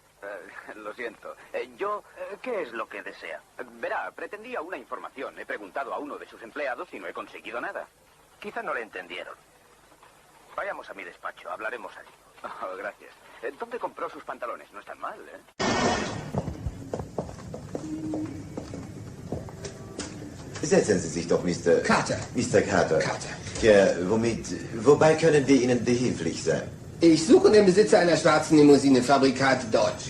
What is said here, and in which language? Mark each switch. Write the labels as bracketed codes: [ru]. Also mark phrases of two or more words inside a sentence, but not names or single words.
[es] Lo siento. ¿Qué es lo que desea? Verá, pretendía una información. He preguntado a uno de sus empleados y no he conseguido nada. Quizá no le entendieron. Vayamos a mi despacho, hablaremos allí. Oh, gracias. ¿Dónde compró sus pantalones? No están mal, ¿eh? [de] Setzen Sie sich doch, Mr. Carter. Mr. Carter. Carter. Ja, wobei können wir Ihnen behilflich sein? Ich suche den Besitzer einer schwarzen Limousine, Fabrikat Dodge.